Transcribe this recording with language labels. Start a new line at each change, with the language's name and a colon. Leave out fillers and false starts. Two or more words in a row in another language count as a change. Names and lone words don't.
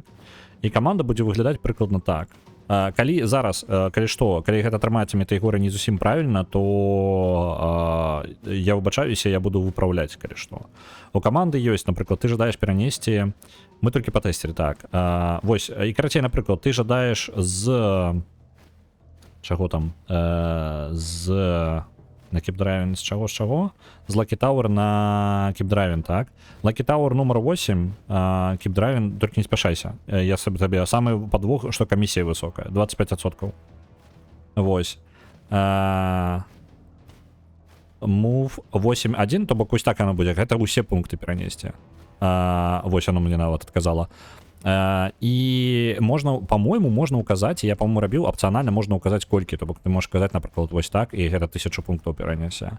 Belarusian: І каманда будзе выглядаць прыкладна так. Калі зараз, калі гэта атрымаецца метаігора не зусім правільна, то я выбачаюся, я буду выпраўляць, калі што. У каманды ёсць, напрыклад, ты жадаеш перанесці... Мы толькі патэсцілі, так. Вось, і карацей, напрыклад, ты жадаеш з... Чаго там? На Keep Driving з чаго? З Lucky Tower на Keep Driving, так? Lucky Tower номер 8, Keep Driving, толькі не спяшайся. Я сабе табе самы падвох, што камісія высокая, 25%. Вось. Move 8.1, то бок ось так оно будзе, гэта ўсе пункты перанесці. Вось оно мне нават адказала. І можна, по-моему, можна указаць, я, по-моему, рабіў, опцыянальна можна указаць колькі, то бок ты можаш казаць, напрыклад, вось так, і гэта 1000 пунктаў перанесе.